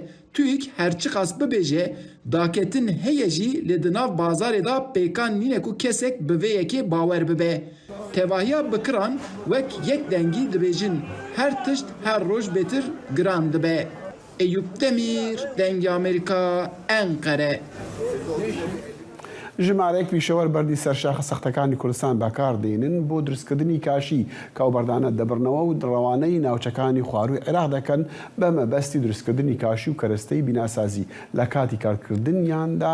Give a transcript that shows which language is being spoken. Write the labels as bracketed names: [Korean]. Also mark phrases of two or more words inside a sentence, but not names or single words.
[Kurdish] TÜİK herçiqas bibêje daketin heye jî li di nav bazarê da pêkan nîne ku kesek bi vê yekê bawer bibe. Tevahiya bikiran wek yek dengî dibêjin her tişt her roj bêtir giran dibe. Eyüp Demir, Dengê Amerîka, Enqere. [Central Kurdish] ژمارەیەک پیشەوەر بەردی سەرشاخە سەختەکانی کوردستان بەکاردێنن بۆ دروستکردنی کاشی کاوبەردانە دەبڕنەوە و ڕەوانەی ناوچەکانی خواروی عێراق دەکەن بە مەبەستی دروستکردنی کاشی و کەرەستەی بیناسازی لە کاتی کارکردنیاندا.